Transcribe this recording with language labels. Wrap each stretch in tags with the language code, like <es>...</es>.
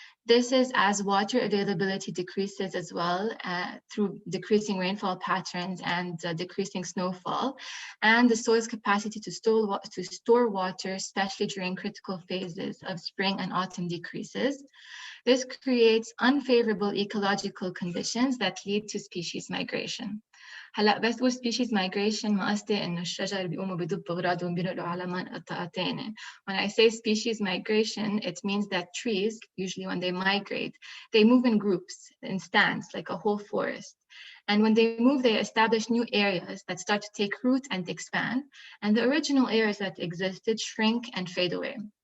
<en>This is as water availability decreases as well through decreasing rainfall patterns and decreasing snowfall, and the soil's capacity to store water, especially during critical phases of spring and autumn, decreases. This creates unfavorable ecological conditions that lead to species migration.</en> <ar>هلا بس بقول species migration ما قصدي إنه الشجر بيقوموا بيدبوا أغراضهم بينقلوا على منطقة تانية.</ar> <en>When I say species migration, it means that trees, usually when they migrate, they move in groups, in stands, like a whole forest. And when they move, they establish new areas that start to take root and expand, and the original areas that existed shrink and fade away.</en>